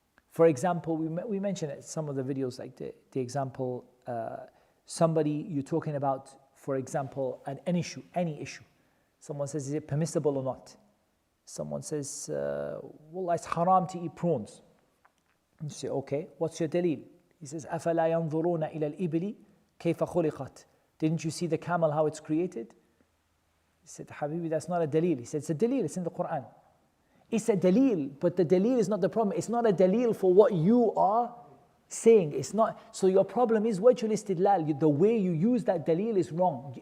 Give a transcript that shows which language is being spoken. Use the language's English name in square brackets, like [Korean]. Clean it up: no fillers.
[English] For example, we mentioned it in some of the videos, like the example, somebody you're talking about, for example, any issue. Someone says, is it permissible or not? Someone says, well, it's haram to eat prawns. You say, okay, what's your dalil? He says, [Arabic] أَفَلَا يَنْظُرُونَ إِلَى الْإِبِلِ كَيْفَ خُلِقَتْ. [English] Didn't you see the camel, how it's created? He said, Habibi, that's not a dalil. He said, it's a dalil, it's in the Quran. It's a dalil, but the dalil is not the problem. It's not a dalil for what you are saying. It's not. So your problem is wajhul istidlal. The way you use that dalil is wrong.